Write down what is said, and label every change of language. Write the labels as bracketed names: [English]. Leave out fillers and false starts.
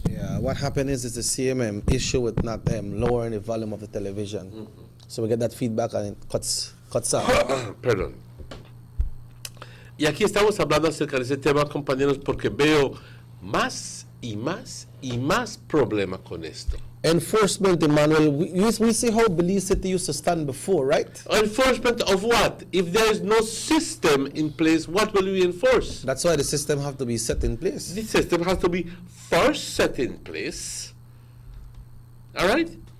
[English] Yeah, what happened is the same issue with not lowering the volume of the television. So we get that feedback and it cuts out. [Spanish] Perdón. Y aquí estamos hablando acerca de ese tema, compañeros, porque veo más y más y más problemas con esto. [English] Enforcement, Emmanuel. We see how Belize City used to stand before, right? Enforcement of what? If there is no system in place, what will we enforce? That's why the system have to be set in place. The system has to be first set in place. All right?